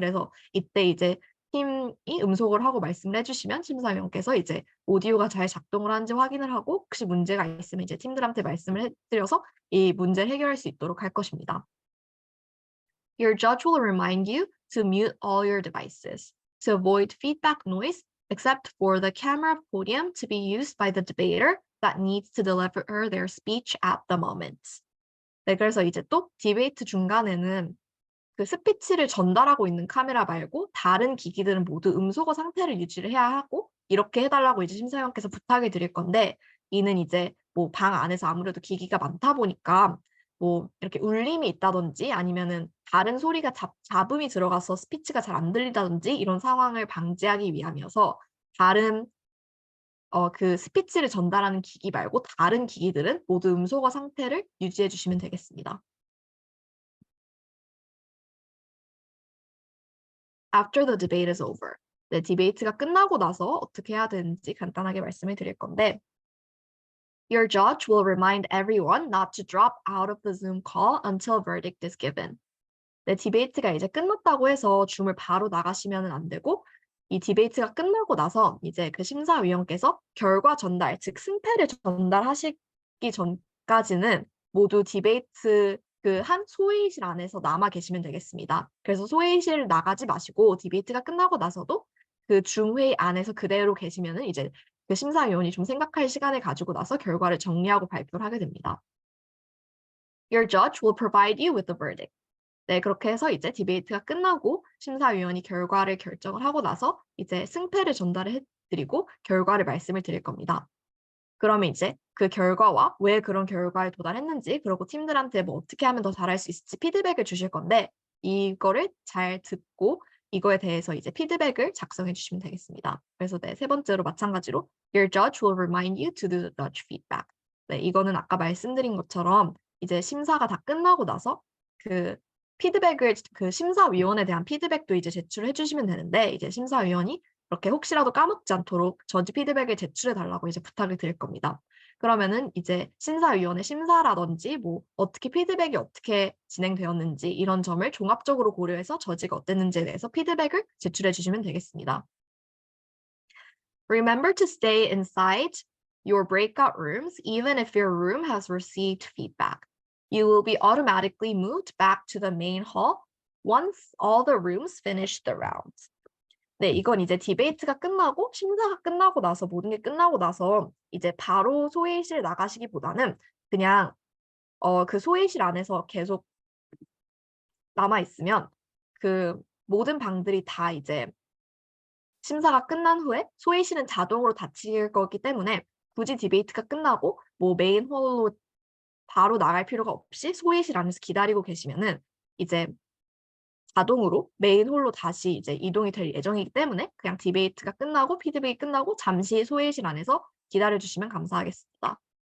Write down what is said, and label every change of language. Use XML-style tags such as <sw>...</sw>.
<ko>그래서 이때 이제 팀이 음소거를 하고 말씀을 해주시면 심사위원께서 이제 오디오가 잘 작동을 하는지 확인을 하고 혹시 문제가 있으면 이제 팀들한테 말씀을 해드려서 이 문제를 해결할 수 있도록 할 것입니다.</ko> <en>Your judge will remind you to mute all your devices to avoid feedback noise except for the camera podium to be used by the debater that needs to deliver their speech at the moment.</en> <ko>네, 그래서 이제 또 디베이트 중간에는 그 스피치를 전달하고 있는 카메라 말고 다른 기기들은 모두 음소거 상태를 유지를 해야 하고 이렇게 해달라고 이제 심사위원께서 부탁을 드릴 건데 이는 이제 뭐 방 안에서 아무래도 기기가 많다 보니까 뭐 이렇게 울림이 있다든지 아니면은 다른 소리가 잡음이 들어가서 스피치가 잘 안 들리다든지 이런 상황을 방지하기 위함이어서 다른 그 스피치를 전달하는 기기 말고 다른 기기들은 모두 음소거 상태를 유지해 주시면 되겠습니다.</ko> <en>After the debate is over.</en> <ko>네, 디베이트가 끝나고 나서 어떻게 해야 되는지 간단하게 말씀을 드릴 건데</ko> <en>Your judge will remind everyone not to drop out of the Zoom call until verdict is given.</en> <ko>네, 디베이트가 이제 끝났다고 해서 줌을 바로 나가시면 안 되고 이 디베이트가 끝나고 나서 이제 그 심사위원께서 결과 전달, 즉 승패를 전달하시기 전까지는 모두 디베이트 그 한 소회의실 안에서 남아 계시면 되겠습니다. 그래서 소회의실 나가지 마시고 디베이트가 끝나고 나서도 그 줌회의 안에서 그대로 계시면은 이제 그 심사위원이 좀 생각할 시간을 가지고 나서 결과를 정리하고 발표를 하게 됩니다.</ko> <en>Your judge will provide you with the verdict.</en> <ko>네, 그렇게 해서 이제 디베이트가 끝나고 심사위원이 결과를 결정을 하고 나서 이제 승패를 전달을 해드리고 결과를 말씀을 드릴 겁니다. 그러면 이제 그 결과와 왜 그런 결과에 도달했는지 그리고 팀들한테 뭐 어떻게 하면 더 잘할 수 있을지 피드백을 주실 건데 이거를 잘 듣고 이거에 대해서 이제 피드백을 작성해 주시면 되겠습니다. 그래서 네, 세 번째로 마찬가지로</ko> <en>Your judge will remind you to do the judge feedback.</en> <ko>네, 이거는 아까 말씀드린 것처럼 이제 심사가 다 끝나고 나서 그 피드백을 그 심사위원에 대한 피드백도 이제 제출해 주시면 되는데 이제 심사위원이 이렇게 혹시라도 까먹지 않도록 저지 피드백을 제출해 달라고 이제 부탁을 드릴 겁니다. 그러면은 이제 심사위원회 심사라든지 뭐 어떻게 피드백이 어떻게 진행되었는지 이런 점을 종합적으로 고려해서 저지가 어땠는지에 대해서 피드백을 제출해 주시면 되겠습니다.</ko> <en>Remember to stay inside your breakout rooms even if your room has received feedback. You will be automatically moved back to the main hall once all the rooms finish the round.</en> <ko>네, 이건 이제 디베이트가 끝나고 심사가 끝나고 나서 모든 게 끝나고 나서 이제 바로 소회의실 나가시기보다는 그냥 그 소회의실 안에서 계속 남아 있으면 그 모든 방들이 다 이제 심사가 끝난 후에 소회의실은 자동으로 닫힐 거기 때문에 굳이 디베이트가 끝나고 뭐 메인 홀로 바로 나갈 필요가 없이 소회의실 안에서 기다리고 계시면은 이제 자동으로 메인 홀로 다시 이제 이동이 될 예정이기 때문에 그냥 디베이트가 끝나고 피드백이 끝나고 잠시 소회의실 안에서 기다려 주시면 감사하겠습니다.</ko>